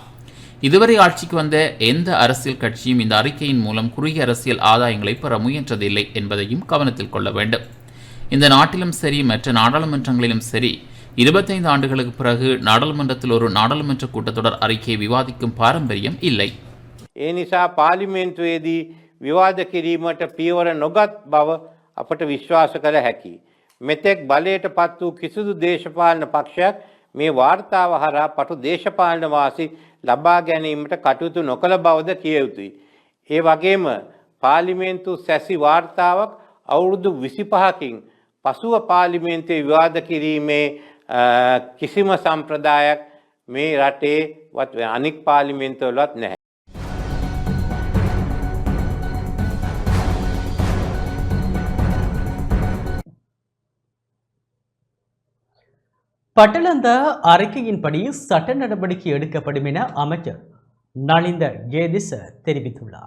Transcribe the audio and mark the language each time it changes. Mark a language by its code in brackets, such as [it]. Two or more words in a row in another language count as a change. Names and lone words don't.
[ta] இதுவரை ஆட்சிக்கு வந்த எந்த அரசியல் கட்சியும் இந்த அறிக்கையின் மூலம் குறுகிய அரசியல் ஆதாயங்களை பெற முயன்றதில்லை என்பதையும் கவனத்தில் கொள்ள வேண்டும். இந்த நாட்டிலும் சரி மற்ற நாடாளுமன்றங்களிலும் சரி 25 ஆண்டுகளுக்கு பிறகு நாடாளுமன்றத்தில் ஒரு நாடாளுமன்ற கூட்டத்தொடர் அறிக்கையை விவாதிக்கும் பாரம்பரியம் இல்லை. [si] ඒ නිසා පාර්ලිමේන්තුවේදී විවාද කිරීමට පියවර නොගත් බව අපට විශ්වාස කළ හැකියි. මෙතෙක් බලයට පත් වූ කිසිදු දේශපාලන පක්ෂයක් මේ වාර්තාව හරහා පටු දේශපාලන වාසි ලබා ගැනීමට කටයුතු නොකළ බවද කිය යුතුයි. ඒ වගේම පාර්ලිමේන්තු සැසි වාර්තාවක් අවුරුදු 25කින් පසුව පාර්ලිමේන්තුවේ විවාද කිරීමේ කිසිම සම්ප්‍රදායක් මේ රටේ අනික් පාර්ලිමේන්තුවලවත් නැහැ. [ta] பட்டலந்த அறிக்கையின்படி சட்ட நடவடிக்கை எடுக்கப்படும் என அமைச்சர் நலிந்த ஜேதிச தெரிவித்துள்ளார்.